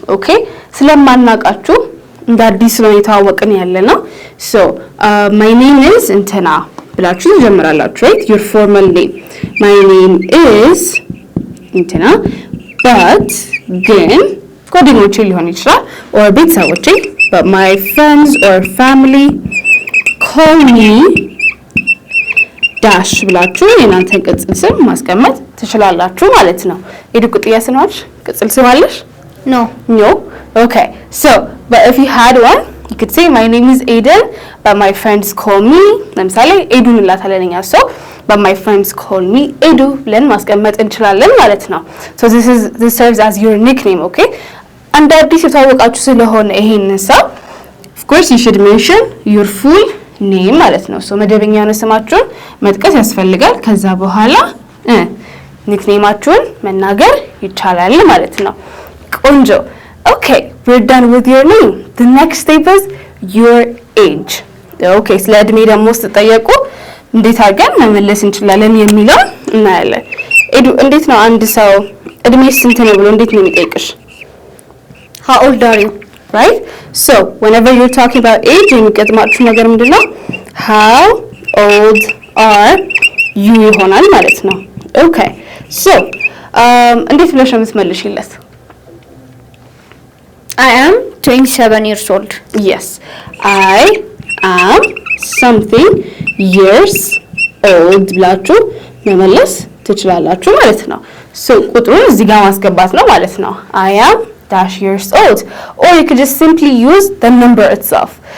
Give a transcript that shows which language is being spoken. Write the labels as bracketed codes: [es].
[am] okay ስለማናቃችሁ እንደ አዲስ ነው የተዋወቅን ያለና ሶ [en] my name is [am] እንትና ብላችሁ ትጀምራላችሁ [en] right your formal name my name is [am] እንትና but ግን ጓደኞቼ ሊሆን ይችላል or ቤተሰቦቼ [en] but my friends or family call me [am] ዳሽ ብላችሁ የናንተን ቅጽል ስም ማስቀመጥ ትችላላችሁ ማለት ነው። ኤዱ ቁጥያ ስናች ቅጽል ስም አለሽ? [en] No. Okay. So, but if you had one, you could say my name is Aiden, but my friends call me [am] ለምሳሌ ኤዱ እንላታለን እኛ [en] so but my friends call me ኤዱ [am] ብለን ማስቀመጥ እንችላለን ማለት ነው። [en] So this serves as your nickname, okay? [am] አንድ አዲስ የተዋወቃችሁ ስለሆነ ይሄንን ሰው [en] of course you should mention your full name [am] ማለት ነው። ሶ መደበኛ ነው ስማችሁን መጥቀስ ያስፈልጋል። ከዛ በኋላ ኒክኔማችሁን መናገር ይቻላል ማለት ነው። ቆንጆ [en] okay we're done with your name. The next step is your age. [am] okay ስለ እድሜ ደግሞ ስትጠየቁ እንዴት አድርገን መመለስ እንችላለን የሚለው እናያለን። ኤዱ እንዴት ነው አንድ ሰው እድሜ ስንት ነው ብሎ እንዴት ነው የሚጠይቅሽ? [en] How old are you? right so whenever you're talking about age [am] የሚገጥማችሁ ነገር ምንድነው [en] how old are you [am] ይሆናል ማለት ነው። [en] okay so [am] እንዴት ብለሽ ነው የምትመልሺለት? [en] I am 27 years old. yes I am something years old [am] ብላችሁ መመለስ ትችላላችሁ ማለት ነው። [en] so [am] ቁጥሩን እዚህ ጋር ማስገባት ነው ማለት ነው። [en] I am dash years old or you could just simply use the number itself